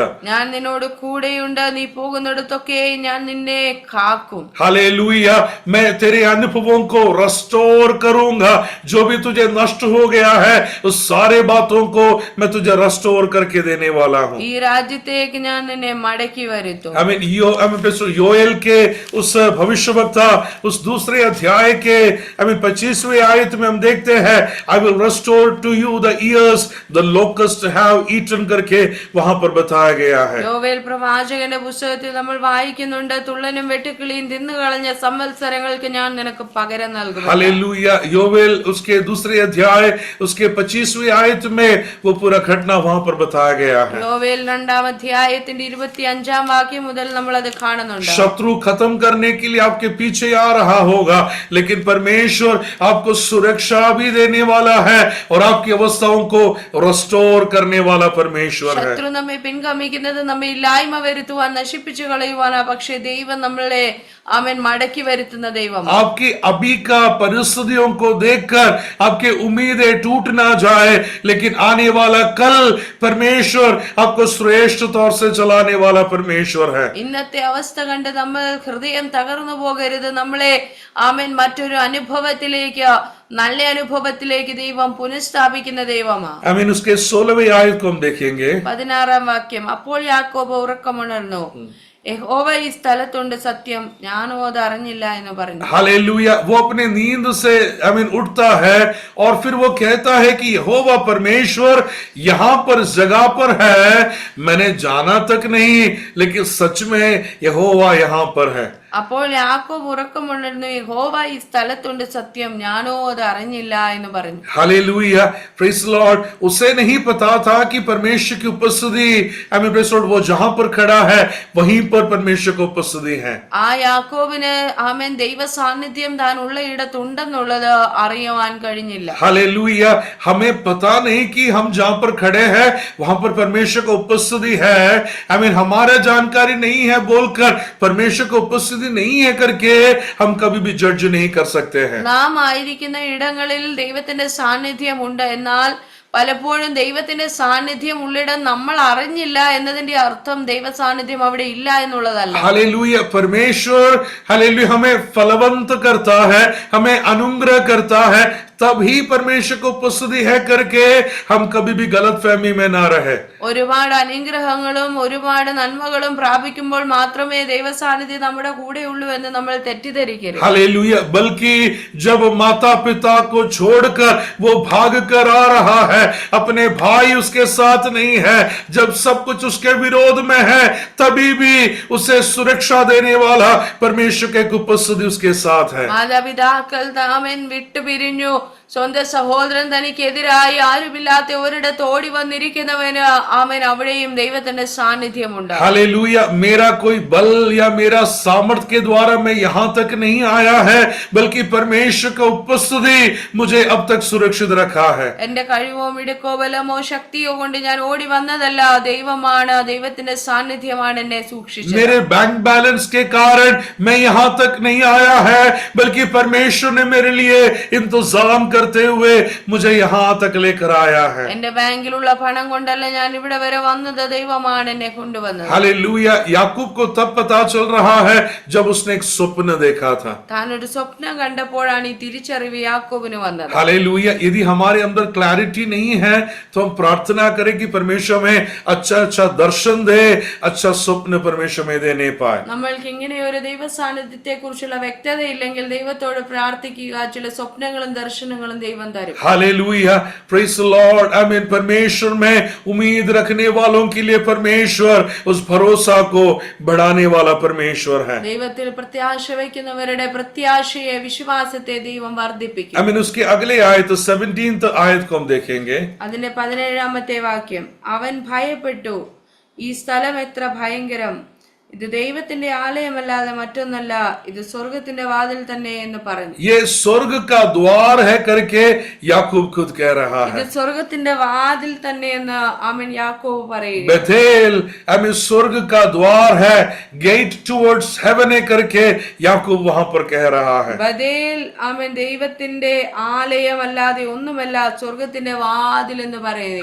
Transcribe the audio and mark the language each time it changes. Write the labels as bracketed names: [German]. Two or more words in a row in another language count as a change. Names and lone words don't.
[Malayalam] ഞാൻ നിന്നോട് കൂടെയുണ്ട്, നീ പോകുന്നിടത്തൊക്കെ ഞാൻ നിന്നെ കാക്കും। [Hindi] हालेलुया। मैं तेरे अनुभवों को रेस्टोर करूंगा। जो भी तुझे नष्ट हो गया है, उस सारे बातों को मैं तुझे रेस्टोर करके देने वाला हूं। [Malayalam] ഈ രാജ്യത്തേക്ക് ഞാൻ നിന്നെ മടക്കി വരുത്തും। [Hindi] योएल के उस भविष्यवक्ता उस दूसरे अध्याय के 25वें आयत में हम देखते हैं, [English] I will restore to you the years the locust have eaten [Hindi] करके वहां पर बताया गया है। [Malayalam] യോവേൽ പ്രവാചകന്റെ പുസ്തകത്തിൽ നമ്മൾ വായിക്കുന്നുണ്ട്, തുള്ളനും വെട്ടുക്കിളിയും തിന്നുകളഞ്ഞ സംവത്സരങ്ങൾക്ക് ഞാൻ നിനക്ക് പകരം നൽകും। [Hindi] हालेलुया। योवेल उसके दूसरे अध्याय उसके 25वें आयत में वो पूरा घटना वहां पर बताया गया है। [Malayalam] യോവേൽ 2-ാം അധ്യായത്തിന്റെ 25-ാം വാക്യം മുതൽ നമ്മൾ അത് കാണുന്നുണ്ട്। [Hindi] शत्रु खत्म करने के लिए आपके पीछे आ रहा होगा, लेकिन परमेश्वर आपको सुरक्षा भी देने वाला है और आपकी अवस्थाओं को रेस्टोर करने वाला परमेश्वर है। [Malayalam] ശത്രു നമ്മെ പിൻഗമിക്കുന്നത് നമ്മെ ഇല്ലായ്മ വരുത്തുവാൻ, നശിപ്പിച്ചു കളയുവാനാ, പക്ഷേ ദൈവം നമ്മളെ ആമേൻ മടക്കി വരുത്തുന്ന ദൈവമാണ്। [Hindi] आपकी अभी का परिस्थितियों को देखकर आपके उम्मीदें टूट ना जाए, लेकिन आने वाला कल परमेश्वर आपको श्रेष्ठ तौर से चलाने वाला परमेश्वर है। [Malayalam] ഇന്നത്തെ അവസ്ഥ കണ്ട് നമ്മൾ ഹൃദയം തകർന്നു പോകരുത്। നമ്മളെ ആമേൻ മറ്റൊരു അനുഭവത്തിലേക്ക്, നല്ല അനുഭവത്തിലേക്ക് ദൈവം പുനഃസ്ഥാപിക്കുന്ന ദൈവമാണ്। [Hindi] आमीन। उसके 16वें आयत को हम देखेंगे। [Malayalam] 16-ാം വാക്യം, അപ്പോൾ യാക്കോബ് ഉറക്കമുണർന്നു, യഹോവ ഈ സ്ഥലത്തുണ്ട്, സത്യം ഞാനോ അത് അറിഞ്ഞില്ല എന്ന് പറഞ്ഞു। [Hindi] हालेलुया। वो अपने नींद से उठता है और फिर वो कहता है कि यहोवा परमेश्वर यहां पर जगह पर है, मैंने जाना तक नहीं, लेकिन सच में यहोवा यहां पर है। [Malayalam] അപ്പോൾ യാക്കോബ് ഉറക്കമുണർന്നു, യഹോവ ഈ സ്ഥലത്തുണ്ട്, സത്യം ഞാനോ അത് അറിഞ്ഞില്ല എന്ന് പറഞ്ഞു। [Hindi] हालेलुया। [English] praise the Lord. [Hindi] उसे नहीं पता था कि परमेश्वर की उपस्थिति, वो जहां पर खड़ा है वहीं पर परमेश्वर की उपस्थिति है। [Malayalam] ആ യാക്കോബിന് ആമേൻ ദൈവ സാന്നിധ്യം താൻ ഉള്ള ഇടത്തുണ്ടെന്നുള്ളത് അറിയുവാൻ കഴിഞ്ഞില്ല। [Hindi] हालेलुया। हमें पता नहीं कि हम जहां पर खड़े हैं वहां पर परमेश्वर की उपस्थिति है। हमारा जानकारी नहीं है बोलकर परमेश्वर की उपस्थिति उपस्थिति नहीं है करके हम कभी भी जज नहीं कर सकते हैं। [Malayalam] നാം ആയിരിക്കുന്ന ഇടങ്ങളിൽ ദൈവത്തിന്റെ സാന്നിധ്യമുണ്ട്. എന്നാൽ പലപ്പോഴും ദൈവത്തിന്റെ സാന്നിധ്യം ഉള്ളിടം നമ്മൾ അറിഞ്ഞില്ല എന്നതിന്റെ അർത്ഥം ദൈവ സാന്നിധ്യം അവിടെ ഇല്ല എന്നുള്ളതല്ല. [Hindi] हालेलुया, परमेश्वर हालेलुया हमें फलवंत करता है, हमें अनुग्रह करता है, तभी परमेश्वर को उपस्थिति है करके हम कभी भी गलत फहमी में ना रहे। [Malayalam] ഒരുപാട് അനുഗ്രഹങ്ങളും ഒരുപാട് നന്മകളും പ്രാപിക്കുമ്പോൾ മാത്രമേ ദൈവ സാന്നിധ്യം നമ്മുടെ കൂടെ ഉള്ളൂ എന്ന് നമ്മൾ തെറ്റിദ്ധരിക്കരുത്. [Hindi] हालेलुया, बल्कि जब माता पिता को छोड़कर वो भाग कर आ रहा है, अपने भाई उसके साथ नहीं है, जब सब कुछ उसके विरोध में है, तभी भी उसे सुरक्षा देने वाला परमेश्वर की उपस्थिति उसके साथ है। [Malayalam] മാതാപിതാക്കൾ താമൻ വിട്ടുപിരിഞ്ഞു, സ്വന്തം സഹോദരൻ തനിക്കെതിരായി ആരുമില്ലാത്ത ഒരിടത്ത് ഓടി വന്നിരിക്കുന്നവന് ആമേൻ അവിടെയും ദൈവത്തിന്റെ സാന്നിധ്യമുണ്ട്. [Hindi] हालेलुया, मेरा कोई बल या मेरा सामर्थ के द्वारा मैं यहां तक नहीं आया है, बल्कि परमेश्वर का उपस्थिति मुझे अब तक सुरक्षित रखा है। [Malayalam] എന്റെ കഴിവോ മിടുക്കോ ബലമോ ശക്തിയോ കൊണ്ട് ഞാൻ ഓടി വന്നതല്ല, ദൈവമാണ്, ദൈവത്തിന്റെ സാന്നിധ്യമാണ് എന്നെ സൂക്ഷിച്ചത്. [Hindi] मेरे [English] bank balance [Hindi] के कारण मैं यहां तक नहीं आया है, बल्कि परमेश्वर ने मेरे लिए इंतजाम करते हुए मुझे यहां तक लेकर आया है। [Malayalam] എന്റെ ബാങ്കിലുള്ള പണം കൊണ്ടല്ല ഞാൻ ഇവിടെ വരെ വന്നത്, ദൈവമാണ് എന്നെ കൊണ്ടുവന്നത്. [Hindi] हालेलुया, याकूब को तब पता चल रहा है जब उसने एक स्वप्न देखा था। [Malayalam] താൻ ഒരു സ്വപ്നം കണ്ടപ്പോഴാണ് ഈ തിരിച്ചറിവ് യാക്കോബിന് വന്നത്. [Hindi] हालेलुया, यदि हमारे अंदर क्लैरिटी नहीं है तो हम प्रार्थना करें कि परमेश्वर में अच्छा दर्शन दे, अच्छा स्वप्न परमेश्वर में देने पाए। [Malayalam] നമ്മൾക്ക് ഇങ്ങനെ ഒരു ദൈവ സാന്നിധ്യത്തെ കുറിച്ചുള്ള വ്യക്തത ഇല്ലെങ്കിൽ ദൈവത്തോട് പ്രാർത്ഥിക്കുക, ചില സ്വപ്നങ്ങളും ദർശനങ്ങളും ദൈവം തരും. [Hindi] हालेलुया, [English] praise the Lord, [Hindi] आमीन। परमेश्वर में उम्मीद रखने वालों के लिए परमेश्वर उस भरोसा को बढ़ाने वाला परमेश्वर है। [Malayalam] ദൈവത്തിൽ പ്രത്യാശ വയ്ക്കുന്നവരുടെ പ്രത്യാശയെ, വിശ്വാസത്തെ ദൈവം വർദ്ധിപ്പിക്കും. [Hindi] आमीन। उसके अगले आयत 17th आयत को हम देखेंगे। [Malayalam] അതിന്റെ 17ാമത്തെ വാക്യം, അവൻ ഭയപ്പെട്ടു, ഈ സ്ഥലം എത്ര ഭയങ്കരം, ഇത് ദൈവത്തിന്റെ ആലയമല്ലാതെ മറ്റൊന്നല്ല, ഇത് സ്വർഗത്തിന്റെ വാതിൽ തന്നെ എന്ന് പറഞ്ഞു. [Hindi] ये स्वर्ग का द्वार है करके याकूब खुद कह रहा है। [Malayalam] ഇത് സ്വർഗത്തിന്റെ വാതിൽ തന്നെ എന്ന് ആമേൻ യാക്കോബ് പറയുക. [Hindi] बेथेल आमीन स्वर्ग का द्वार है, [English] gate towards heaven [Hindi] है करके याकूब वहां पर कह रहा है। [Malayalam] ബഥേൽ ആമേൻ ദൈവത്തിന്റെ ആലയമല്ലാതെ ഒന്നുമല്ല, സ്വർഗത്തിന്റെ വാതിൽ എന്ന് പറയുക.